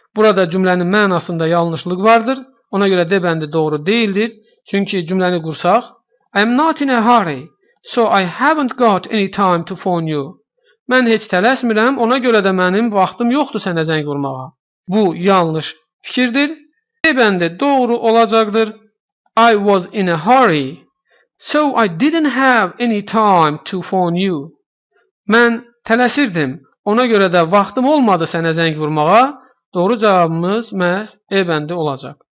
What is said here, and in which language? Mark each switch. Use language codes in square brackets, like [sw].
[az] Burada cümlənin mənasında yanlışlıq vardır. Ona görə D bəndi doğru deyildir. Çünki cümləni qursaq, [en] I am not in a hurry, so I haven't got any time to phone you. [az] Mən heç tələsmirəm, ona görə də mənim vaxtım yoxdur sənə zəng vurmağa. Bu yanlış fikirdir. D bəndi doğru olacaqdır. [en] I was in a hurry, so I didn't have any time to phone you. [az] Mən tələsirdim, ona görə də vaxtım olmadı sənə zəng vurmağa. Doğru cavabımız məhz E bəndi olacaq.